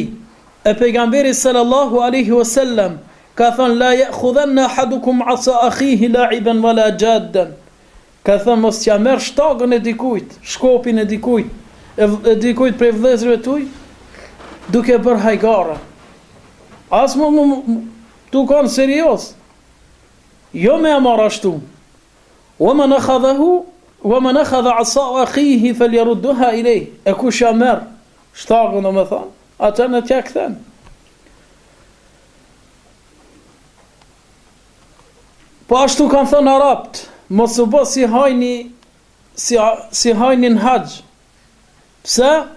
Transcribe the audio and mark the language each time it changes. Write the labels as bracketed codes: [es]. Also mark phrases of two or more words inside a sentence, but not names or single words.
[sq] E pejgamberi [ar] صلى الله عليه وسلم [sq] ka thënë [ar] لا يأخذن أحدكم عصا أخيه لاعبا ولا جادا. [sq] Ka thënë mos t'ja merr shtagën e dikujt, shkopin e dikujt, dikujt prej vëllezërve tuaj, duke bërë hajgare. As tu kanë serios. Jo me amar ashtu. [ar] ومن أخذ عصا أخيه فليردها إليه. [sq] E kush ja merr shtagën, do me thonë, atë në t'ja kthen. Po ashtu kanë thënë arabt, mos u bë si hajni si hajnin haxh. Pse?